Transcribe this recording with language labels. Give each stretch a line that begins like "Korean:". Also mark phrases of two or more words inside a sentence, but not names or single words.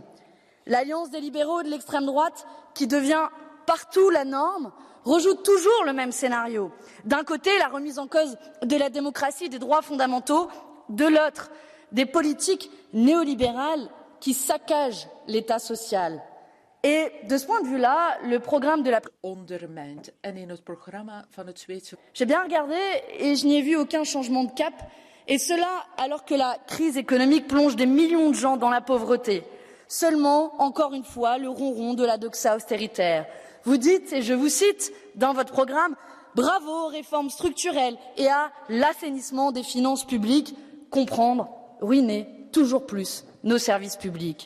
French: L'alliance des libéraux et de l'extrême droite, qui devient partout la norme, rejoue toujours le même scénario. D'un côté, la remise en cause de la démocratie et des droits fondamentaux, de l'autre, des politiques néolibérales qui saccagent l'État social. Et de ce point de vue-là, le programme de la...
Dutch: Ondermijnt. En in het programma van het Zweedse...
French: J'ai bien regardé et je n'y ai vu aucun changement de cap. Et cela alors que la crise économique plonge des millions de gens dans la pauvreté. Seulement, encore une fois, le ronron de la doxa austéritaire. Vous dites, et je vous cite dans votre programme, bravo aux réformes structurelles et à l'assainissement des finances publiques, comprendre, ruiner toujours plus nos services publics.